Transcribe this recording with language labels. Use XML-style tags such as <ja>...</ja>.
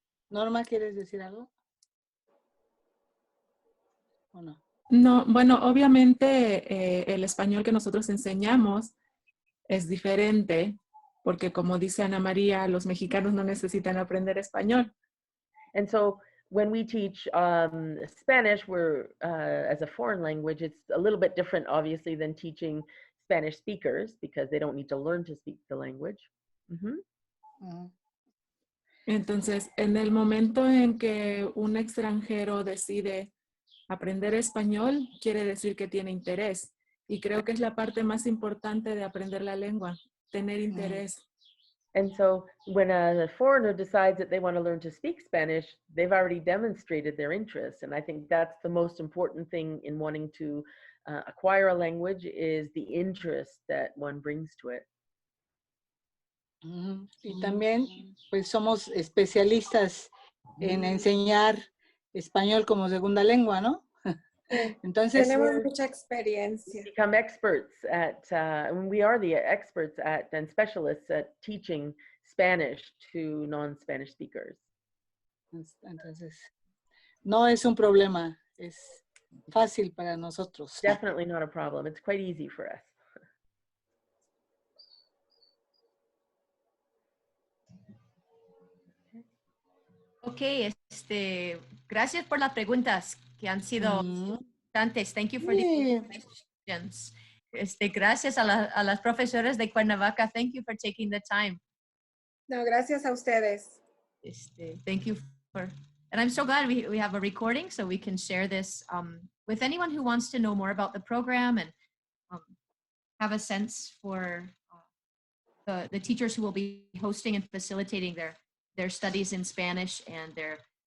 <es>Norma, ¿quieres decir algo? ¿O no? No, bueno, obviamente el español que nosotros enseñamos es diferente, porque como dice Ana María, los mexicanos no necesitan aprender español.</es> <en>And so when we teach Spanish, as a foreign language, it's a little bit different, obviously, than teaching Spanish speakers, because they don't need to learn to speak the language. Mm-hmm. Uh-huh.</en> <es>Entonces, en el momento en que un extranjero decide aprender español, quiere decir que tiene interés. Y creo que es la parte más importante de aprender la lengua, tener interés.</es> <en>And so when a foreigner decides that they want to learn to speak Spanish, they've already demonstrated their interest. And I think that's the most important thing in wanting to acquire a language, is the interest that one brings to it.</en> <es>Y también, pues somos especialistas en enseñar español como segunda lengua, ¿no? Entonces, Tenemos mucha experiencia.</es> <en>Become experts at, and we are the experts at and specialists at teaching Spanish to non-Spanish speakers.</en> <es>entonces, no es un problema, es fácil para nosotros.</es> <en>Definitely not a problem. It's quite easy for us.</en> <es>Ok, gracias por las preguntas que han sido importantes.</es> <en>Thank you for the questions.</en> <es>Gracias a las profesoras de Cuernavaca.</es> <en>Thank you for taking the time.</en> <es>No, gracias a ustedes.</es> <en>Thank you for, and I'm so glad we have a recording so we can share this with anyone who wants to know more about the program and have a sense for the teachers who will be hosting and facilitating their studies in Spanish and their</en>